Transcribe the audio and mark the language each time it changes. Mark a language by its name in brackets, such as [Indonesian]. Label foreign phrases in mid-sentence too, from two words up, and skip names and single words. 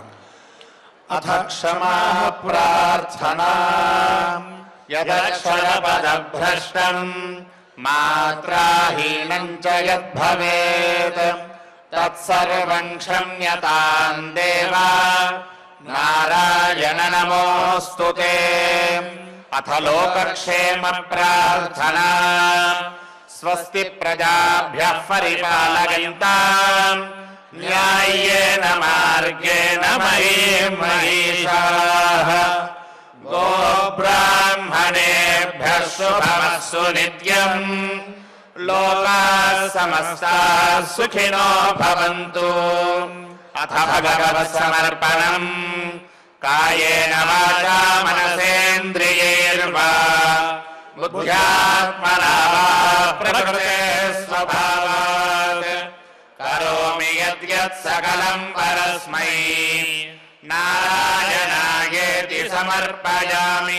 [Sanskrit] అథ క్షమా ప్రార్థనా యదక్షరపదభ్రష్టం మాత్రాహీనం చ యద్భవేత్ తత్సర్వం క్షమ్యతాం దేవా నారాయణ నమోస్తుతే. అథ లోకక్షేమ ప్రార్థనా స్వస్తి ప్రజాభ్యః పరిపాలయంతాం న్యాయేన మార్గేణ మహీం మహీషాః. గోబ్రాహ్మణేభ్యః శుభమస్తు నిత్యం. లోకాః సమస్తాః సుఖినో భవంతు. అథ భగవత్సమర్పణం కాయేన వాచా మనసేంద్రియైర్వా బుద్ధ్యాత్మనా వా ప్రకృతే స్వభావాత్ కరోమి యద్యత్ సకలం పరస్మై నారాయణాయేతి సమర్పయామి.